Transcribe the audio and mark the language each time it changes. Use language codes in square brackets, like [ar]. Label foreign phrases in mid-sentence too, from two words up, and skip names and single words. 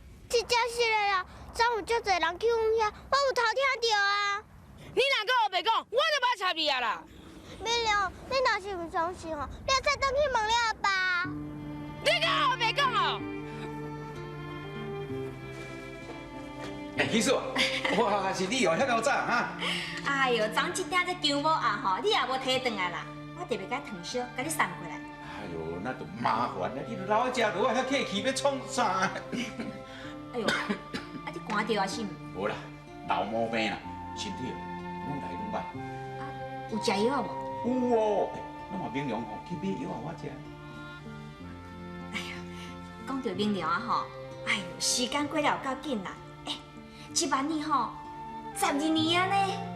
[nan] 真正是的啦，昨有足侪人去阮遐，我有偷听到啊！你若搁黑白讲，我就不爱插你啊啦！明亮，你若是毋相信吼，你再转去问你阿爸。你搁黑白讲吼！其实，哇，是你哦，遐够早哈！哎呦，昨一点才姜母鸭吼，你也无摕转来啦，我特别甲糖烧，甲你送过来。哎呦，那就麻烦了，你留喺遮，我遐客气要创啥？哎呦，啊你寒着啊是毋？无啦，老毛病啦，身体愈来愈歹。啊，有食药无？有哦，咱嘛明良吼去买药我食。哎呀，讲到明良啊吼，哎呦，时间过了有够紧啦。这万年吼，12年啊呢。